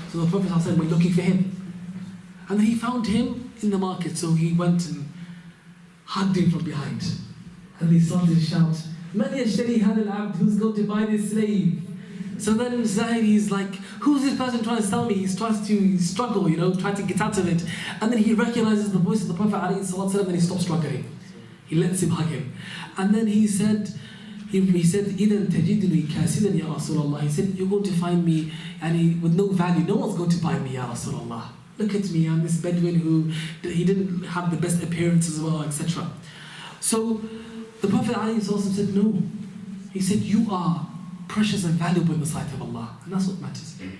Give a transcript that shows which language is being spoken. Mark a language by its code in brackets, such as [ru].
[en] So the Prophet ﷺ went looking for him. And then he found him in the market, so he went and hugged him from behind. And he started to shout, [ar] Man yashtari hadha al-abd, [en] who's going to buy this slave? So then Zahid, he's like, who's this person trying to sell me? He tries to struggle, trying to get out of it. And then he recognizes the voice of the Prophet ﷺ, and he stops struggling. He lets him hug him. And then he said, [ar] إِذَنْ تَجِدُنِي كَاسِدًا يَا رَسُولَ اللَّهِ. [en] He said, you're going to find me with no value. No one's going to buy me, Ya Rasulullah. Look at me, I'm this Bedouin who, he didn't have the best appearance as well, etc. So the Prophet ﷺ said, no. He said, you are precious and valuable in the sight of Allah. And that's what matters.